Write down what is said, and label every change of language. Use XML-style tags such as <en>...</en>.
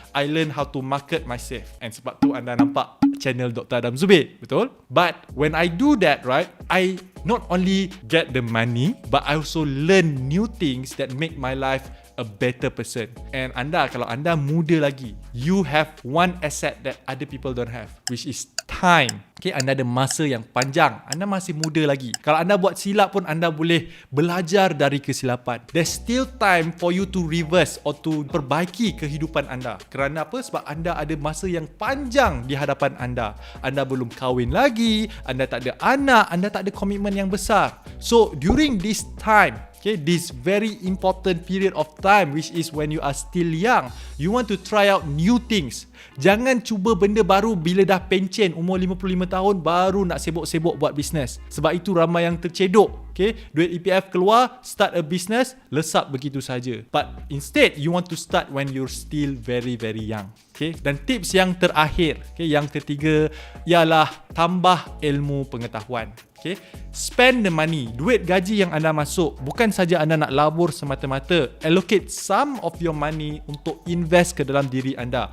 <en>I learn how to market myself. And</en> <ms>sebab tu anda nampak channel Dr. Adam Zubir. Betul?</ms> <en>But when I do that, right, I not only get the money, but I also learn new things that make my life a better person. And</en> <ms>anda, kalau anda muda lagi,</ms> <en>you have one asset that other people don't have, which is time.</en> <ms>Okay, anda ada masa yang panjang. Anda masih muda lagi. Kalau anda buat silap pun, anda boleh belajar dari kesilapan. There's still time for you to reverse or to perbaiki kehidupan anda. Kerana apa? Sebab anda ada masa yang panjang di hadapan anda. Anda belum kahwin lagi, anda tak ada anak, anda tak ada komitmen yang besar.</ms> <en>So, during this time, okay, this very important period of time, which is when you are still young, you want to try out new things.</en> <ms>Jangan cuba benda baru bila dah pencen umur 55 tahun baru nak sibuk-sibuk buat bisnes. Sebab itu ramai yang tercedok. Okay, duit EPF keluar,</ms> <en>start a business,</en> <ms>lesap begitu saja.</ms> <en>But instead, you want to start when you're still very very young.</en> <ms>Okay, dan tips yang terakhir, okay, yang ketiga ialah tambah ilmu pengetahuan. Okay,</ms> <en>spend the money.</en> <ms>Duit gaji yang anda masuk, bukan saja anda nak labur semata-mata.</ms> <en>Allocate some of your money</en> <ms>untuk invest ke dalam diri anda.</ms>